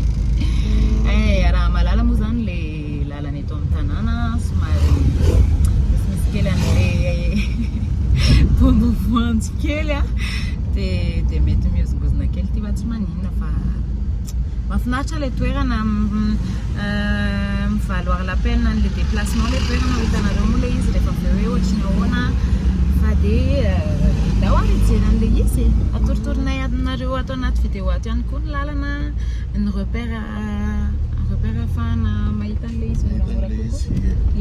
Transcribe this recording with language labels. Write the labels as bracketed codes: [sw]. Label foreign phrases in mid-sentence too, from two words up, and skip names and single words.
[mg] Raha malala moa zany le lalana eto amin'ny tanàna somary misy kely an'le bondovoanjo kely dia mety miozongozona kely ty fa tsy maninona fa mahafinaritra le toerana mivaloir [fr] la peine le déplacement [mg] le toerana ho hitanareo moa le izy rehefa avy hoe ohatriny ahoana fa dia dao hijery an'le izy atoritorinay aminareo atao anaty vidéo ato ihany koa ny lalana ny repère ahafahana mahita an'le izy moramora kokoa.